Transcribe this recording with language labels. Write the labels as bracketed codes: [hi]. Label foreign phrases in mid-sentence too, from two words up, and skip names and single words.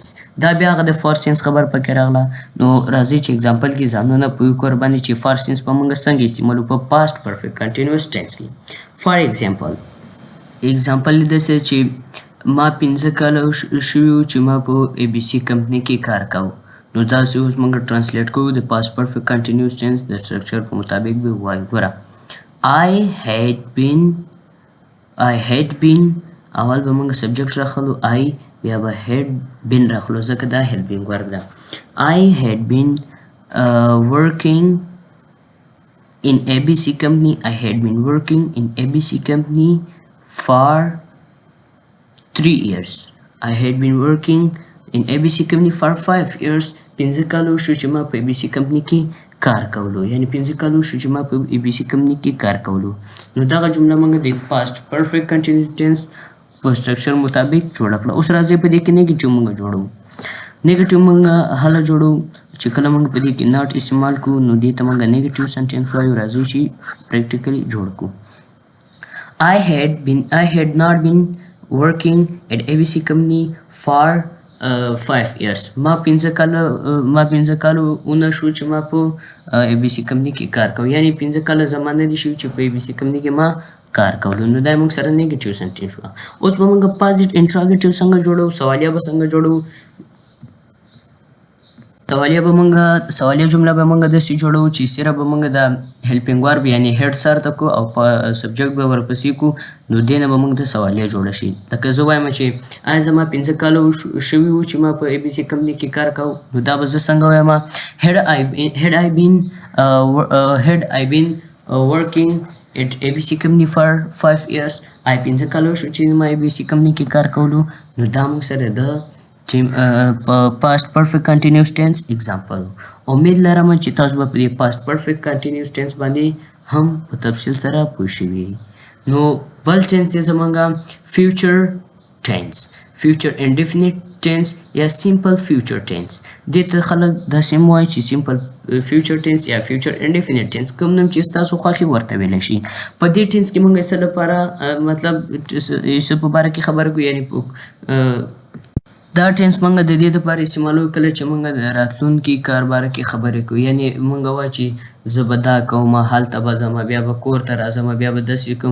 [ps] دا بیا هغه د [en] for sense [ps] خبر پکې راغله. نو راځئ چې اگزامپل کې ځانونه پوه کړو باندې چې for sense به موږ څنګه استعمالو په [en] past perfect continuous tense [ps] کې. [en] for example [ps] داسې چې ما 15 کاله شوي وو چې ما په ABC کمپنۍ کې کار کاوه. نو داسې اوس موږ ټرانسلیټ کوو د [en] past perfect continuous tense [ps] د سټرکچر په مطابق به وایو. ګوره [en] I had been [ps] اول به موږ سبجیکټ راخلو I بیا به [en] had been [ps] راخلو ځکه دا [en] helping verb [ps] ده. [en] I had been working in ABC company. I had been working in ABC company for 3 years. I had been working in ABC company for 5 years. [ps] 15 کالو شو چې ما په ABC company کې کار کولو، یعنی 15 کالو شو چې ما په ABC company کې کار کولو. نو دغه جمله موږ د [en] past perfect continuous tense [ps] په سټرکچر مطابق جوړه کړه. اوس راځئ په دې کې نیګیټیو موږ جوړو. نیګیټیو موږ هله جوړو چې کله موږ په دې کې not استعمال کوو نو دې ته موږ [en] negative sentence [ps] وایو. راځئ چې پریکټیکلی جوړ کړو. [en] I had not been working at ABC company for 5 years. [ps] ما 15 کالو اونه شو چې ما په ABC company کې کار کوم، یعنی 15 کاله زمانه دي شو چې په ABC company کې ما کار کولو. نو دا موږ سره [en] negative sentence [ps] شو. اوس به موږ [en] positive interrogative [ps] څنګه جوړو، سوالیه به څنګه جوړو. سوالیه جمله به موږ داسې جوړو چې صرف به موږ د [en] helping verb [ps] یعنی هیډ سر ته کو او په سبجیکټ به ورپسې کو. نو دې نه به موږ د سوالیه جوړه شي. لکه زه وایم چې آیا زما 15 کاله شوي وو چې ما په ABC کمپنۍ کې کار کوو. نو دا به زه څنګه وایم [en] had I been working at ABC company for 5 years. [ps] 15 کالو شو چې ما ABC کمپنۍ کې کار کولو. نو دا موږ سره د [en] past perfect continuous tense example. [ps] امید لرم چې تاسو به په [en] past perfect continuous tense [ps] باندې هم په تفصیل سره پوه شوي. نو بل tense یې زمونږ [en] future tense، future indefinite tense [ps] یا [en] simple future tense. [ps] دې ته خلک داسې هم وایي چې [en] simple future tense [ps] یا [en] future indefinite tense [ps] کوم نوم چې ستاسو خوښي ورته ویلی شي. په دې tense کې موږ څه لپاره مطلب څه په باره کې خبره کوو، یعنی دا ټینس موږ د دې لپاره استعمالوو کله چې موږ د راتلونکي کار باره کې خبرې کوو. یعنی موږ وایو چې زه به دا کوم، هلته به ځم، بیا به کور ته راځم، بیا به داسې کوم.